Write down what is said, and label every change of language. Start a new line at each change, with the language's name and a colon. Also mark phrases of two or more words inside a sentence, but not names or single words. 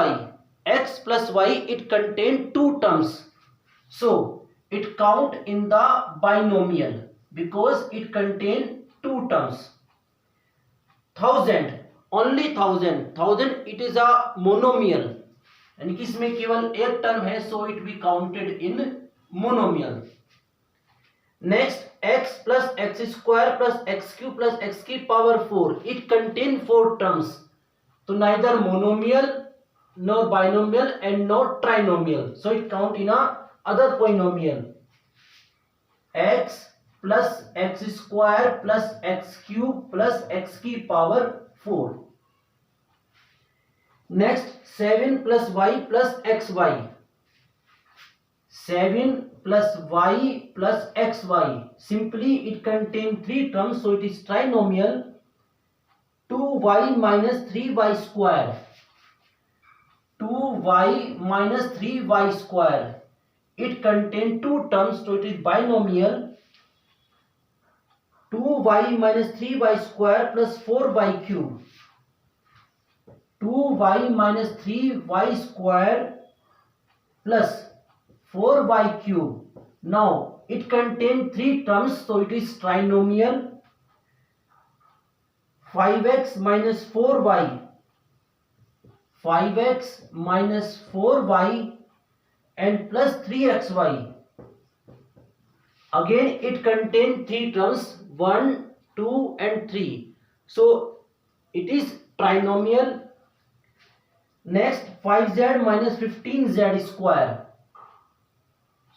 English: X plus y, it contain 2 terms, so it count in the binomial because it contain 2 terms. 1000, only 1000 it is a monomial,
Hindi: यानी कि इसमें केवल एक टर्म है,
English: so it be counted in monomial. Next, x plus x² plus x³ plus x⁴, it contain 4 terms, so neither monomial nor binomial and nor trinomial, so it count in a other polynomial. X plus x² plus x³ plus x⁴. Next, 7 plus y plus xy. 7 plus y plus xy, simply it contain 3 terms, so it is trinomial. 2y minus 3y². 2y minus 3y², it contain 2 terms, so it is binomial. 2y minus 3y² plus 4y³. 2y minus 3y² plus 4y³. Now it contain 3 terms, so it is trinomial. 5x minus 4y. 5x minus 4y and plus 3xy. Again it contain 3 terms, 1, 2 and 3, so it is trinomial. Next, 5z minus 15z².